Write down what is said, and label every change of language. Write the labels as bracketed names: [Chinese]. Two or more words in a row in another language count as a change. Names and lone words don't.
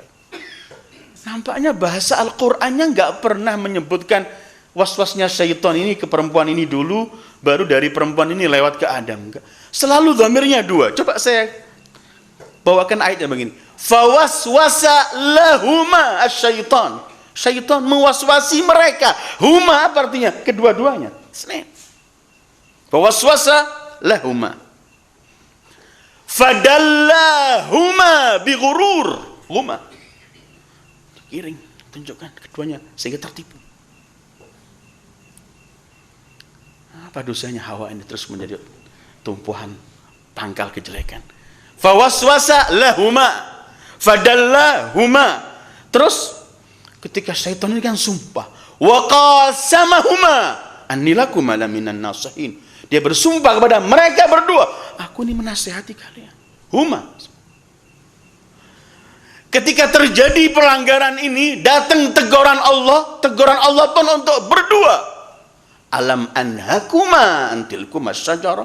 [Indonesian] Nampaknya bahasa Al-Qurannya nggak pernah menyebutkan was-wasnya syaitan ini ke perempuan ini dulu, baru dari perempuan ini lewat ke Adam. Selalu dhamirnya dua. Coba saya bawakan ayatnya begini. [Arabic] فوسوس لهما الشيطان. [Indonesian] Syaitan mewaswasi mereka. Huma apa artinya? Kedua-duanya. [Arabic] فوسوس لهما. فدلاهما بغرور. هما. Kiring, [Indonesian] tunjukkan keduanya sehingga tertipu. Apa dosanya Hawa ini terus menjadi tumpuhan pangkal kejelekan? [Arabic] فوسوس لهما، فدلاهما. [Indonesian] Terus ketika syaitan ini kan sumpah, [Arabic] وقاسمهما إني لكما لمن الناصحين. [Indonesian] Dia bersumpah kepada mereka berdua, aku ini menasihati kalian. Huma. Ketika terjadi pelanggaran ini, datang teguran Allah pun untuk berdua. [Arabic] ألم أنهكما عن تلكما الشجرة.